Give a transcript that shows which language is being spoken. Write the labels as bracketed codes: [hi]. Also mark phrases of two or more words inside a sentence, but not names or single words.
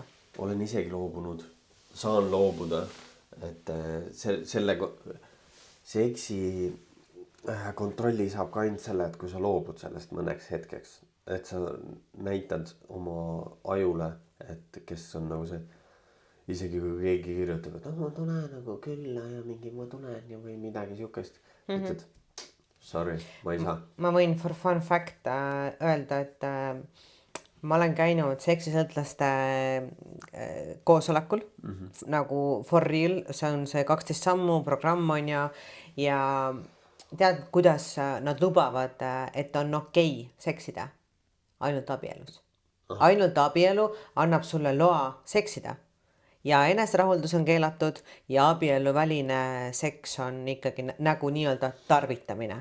[et] Olen isegi loobunud, saan loobuda, et seksi kontrolli saab ka ainult selle, et kui sa loobud sellest mõneks hetkeks, et sa näitad oma ajule, et kes on nagu see, isegi kui keegi kirjutab, et ma tunnen nagu külla ja mingi ma tunnen ja või midagi siukest, ütled sorry, ma ei saa. Ma võin [en] for fun fact [et] öelda, et ma olen käinud seksisõltlaste koosolekul nagu [en] for real, [et] see on see 12 sammu programm on ja tead, kuidas nad lubavad, et on okei seksida ainult abielus. Ainult abielu annab sulle loa seksida ja eneserahuldus on keelatud ja abieluväline seks on ikkagi nagu nii-öelda tarvitamine.